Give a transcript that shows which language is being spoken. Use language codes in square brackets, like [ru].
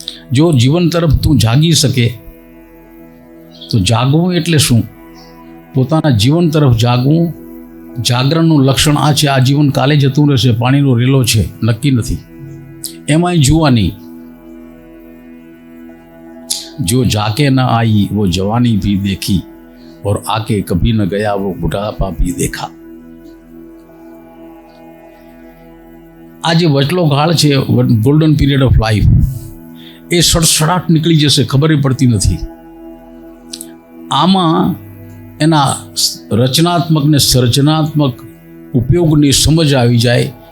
[gu] જો જીવન તરફ તું જાગી શકે તો જાગવું એટલે શું? પોતાના જીવન તરફ જાગવું. જાગરણનું લક્ષણ આ છે. આ જીવન કાલે જતું રહેશે, પાણીનો રેલો છે, નક્કી નથી. એમાંય જુવાની. [hi] જો જાકે ન आई वो जवानी भी देखी, और आके कभी न गया वो बुढ़ापा भी देखा. [gu] આ જે વચલો ગાળ છે, ગોલ્ડન પીરિયડ ઓફ લાઈફ, એ સડસડાટ નીકળી જશે, ખબર પડતી નથી. આમાં એના રચનાત્મક ને સર્જનાત્મક ઉપયોગની સમજ આવી જાય.